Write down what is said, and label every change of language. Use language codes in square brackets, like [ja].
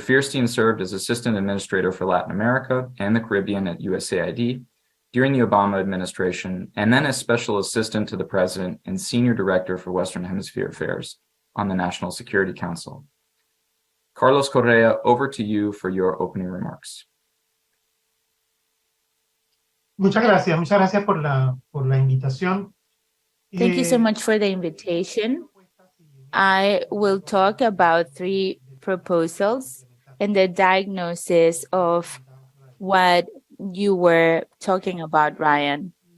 [en] Feierstein served as assistant administrator for Latin America and the Caribbean at USAID during the Obama administration, and then as special assistant to the president and senior director for Western Hemisphere Affairs on the National Security Council. Carlos Correa, over to you for your opening remarks. [es] Muchas gracias por la invitación. [en] Thank you so much for the invitation. I will talk about three proposals and the diagnosis of what you were talking about, Ryan.